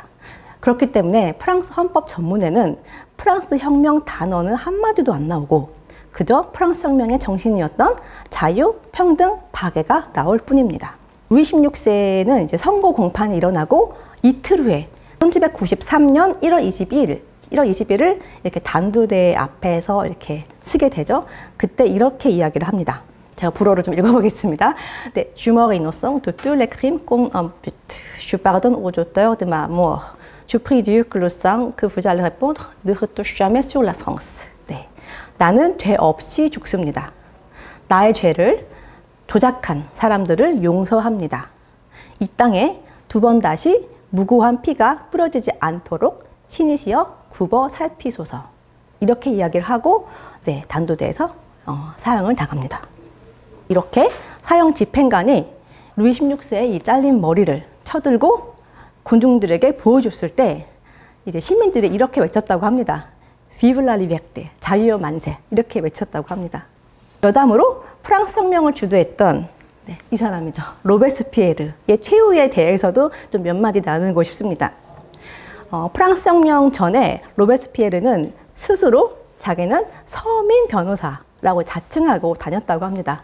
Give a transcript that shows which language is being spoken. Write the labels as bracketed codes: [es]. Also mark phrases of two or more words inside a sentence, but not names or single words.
[ko] 그렇기 때문에 프랑스 헌법 전문에는 프랑스 혁명 단어는 한마디도 안 나오고 그저 프랑스 혁명의 정신이었던 자유, 평등, 박애가 나올 뿐입니다. 루이 16세는 이제 선거 공판이 일어나고 이틀 후에 1793년 1월 20일을 이렇게 단두대 앞에서 이렇게 쓰게 되죠. 그때 이렇게 이야기를 합니다. 제가 불어를 좀 읽어보겠습니다. 네, [fr] Je meurs innocent de tous les crimes qu'on impute. Je pardonne aux auteurs de ma mort. Je prie Dieu que le sang que vous allez répondre ne retouche jamais sur la France. [ko] 네, 나는 죄 없이 죽습니다. 나의 죄를 조작한 사람들을 용서합니다. 이 땅에 두 번 다시 무고한 피가 뿌려지지 않도록 신이시여 굽어 살피소서. 이렇게 이야기를 하고 단두대에서 사형을 당합니다. 이렇게 사형 집행관이 루이 16세의 이 잘린 머리를 쳐들고 군중들에게 보여줬을 때 이제 시민들이 이렇게 외쳤다고 합니다. [fr] Vive la liberté, [ko] 자유여 만세 이렇게 외쳤다고 합니다. 여담으로 프랑스 혁명을 주도했던 이 사람이죠. 로베스피에르의 최후에 대해서도 좀 몇 마디 나누고 싶습니다. 프랑스 혁명 전에 로베스피에르는 스스로 자기는 서민 변호사라고 자칭하고 다녔다고 합니다.